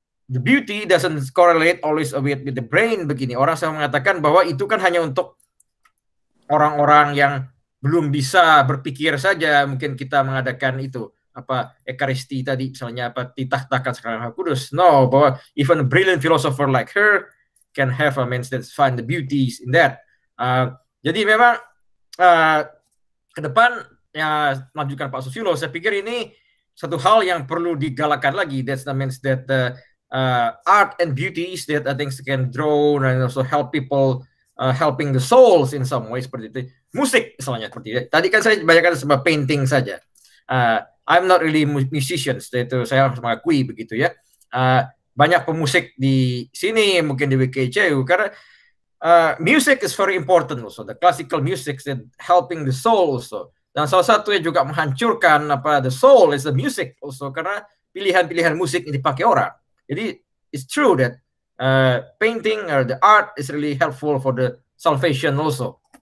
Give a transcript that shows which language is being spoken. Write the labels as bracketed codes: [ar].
[en] the beauty doesn't correlate always with the brain [id] begini. Orang selalu mengatakan bahwa itu kan hanya untuk orang-orang yang belum bisa berpikir saja mungkin kita mengadakan itu apa Ekaristi tadi misalnya apa ditahtakan sakramen Roh Kudus. [en] No, [id] bahwa [en] even a brilliant philosopher like her can have a means that find the beauties in that. [id] Jadi memang ke depan ya melanjutkan Pak Susilo, saya pikir ini satu hal yang perlu digalakan lagi. [en] That means that art and beauties that I think can draw and also help people helping the souls in some way [id] seperti itu. Musik misalnya seperti itu. Tadi kan saya bayangkan sebuah painting saja. [en] I'm not really musician, [id] itu saya harus mengakui begitu ya. Banyak pemusik di sini mungkin di WKCU karena [en] music is very important also. The classical music is helping the soul also. [id] Dan salah satu yang juga menghancurkan apa [en] the soul is the music also [id] karena pilihan-pilihan musik yang dipakai orang. Jadi [en] it's true that painting or the art is really helpful for the salvation also.